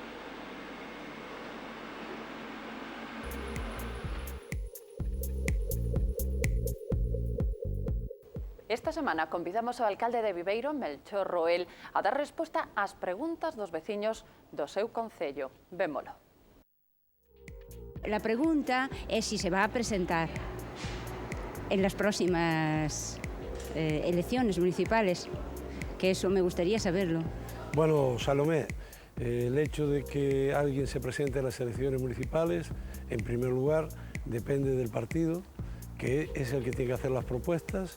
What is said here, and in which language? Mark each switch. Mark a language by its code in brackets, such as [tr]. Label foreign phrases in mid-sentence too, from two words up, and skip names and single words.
[gl] Esta semana convidamos ao alcalde de Viveiro, Melchor Roel, a dar resposta ás preguntas dos veciños do seu concello. Vémolo. [es] La pregunta es si se va a presentar en las próximas elecciones municipales, que eso me gustaría saberlo. Bueno, Salomé, el hecho de que alguien se presente a las elecciones municipales, en primer lugar, depende del partido, que es el que tiene que hacer las propuestas.